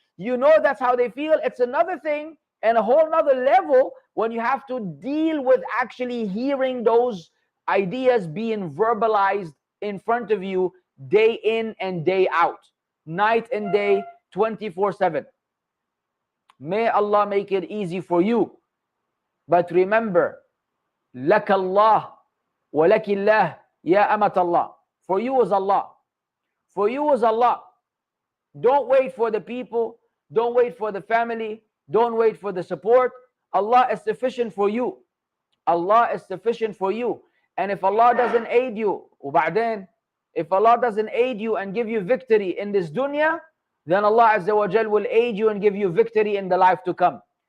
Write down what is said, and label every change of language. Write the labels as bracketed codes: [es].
[en] You know that's how they feel. It's another thing and a whole nother level when you have to deal with actually hearing those ideas being verbalized in front of you day in and day out, night and day, 24/7. May Allah make it easy for you. [ar] But remember, لَكَ اللَّهُ وَلَكِ اللَّهُ يَا أَمَةَ اللَّهِ. [en] For you is Allah. For you is Allah. Don't wait for the people. Don't wait for the family. Don't wait for the support. Allah is sufficient for you. Allah is sufficient for you. And if Allah doesn't aid you, وبعدين, if Allah doesn't aid you and give you victory in this dunya, then Allah Azza wa Jal will aid you and give you victory in the life to come.